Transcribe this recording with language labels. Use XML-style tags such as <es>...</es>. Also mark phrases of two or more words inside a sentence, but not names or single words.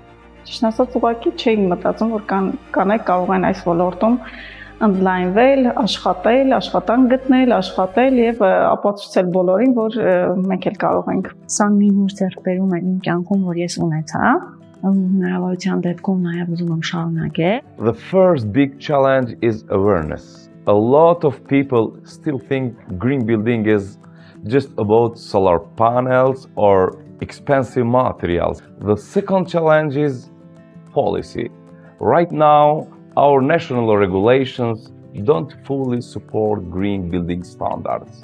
<hy>Ճիշտ ասած, ուղղակի չէի մտածում, որ կանայք կարող են այս ոլորտում ընդլայնվել, աշխատել, աշխատանք գտնել, աշխատել եւ ապացուցել բոլորին, որ մենք էլ կարող ենք։ Սա մի նոր ձեռքբերում է իմ կյանքում, որ ես ունեցա, հնարավորության դեպքում նաեւ ուզում եմ շարունակել։</hy> <en>The first big challenge is awareness. A lot of people still think green building is just about solar panels or expensive materials. The second challenge is policy. Right now, our national regulations don't fully support green building standards.</en>